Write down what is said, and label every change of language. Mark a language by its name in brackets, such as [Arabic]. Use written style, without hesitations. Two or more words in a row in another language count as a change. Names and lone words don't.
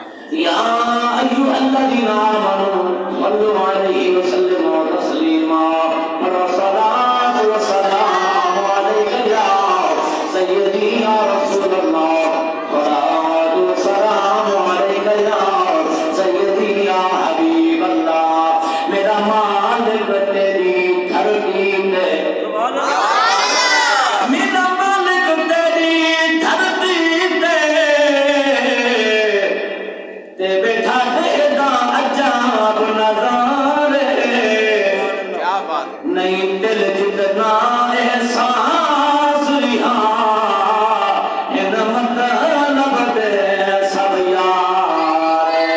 [Arabic] يا أيها الذين آمنوا صلوا عليه وسلموا تسليما. والصلاة والسلام عليك يا سيدي يا رسول الله. صلاة والسلام عليك يا سيدي يا حبيب الله. [Punjabi] میرا مالک تیری دھرتی تے میرا مالک تیری دھرتی تے بیٹھا دیکھتا عجاب نظارے. [Urdu] کیا بات ہے. [Punjabi] نہیں دل جتنا احساس رہا ان مطلب دے سب یار.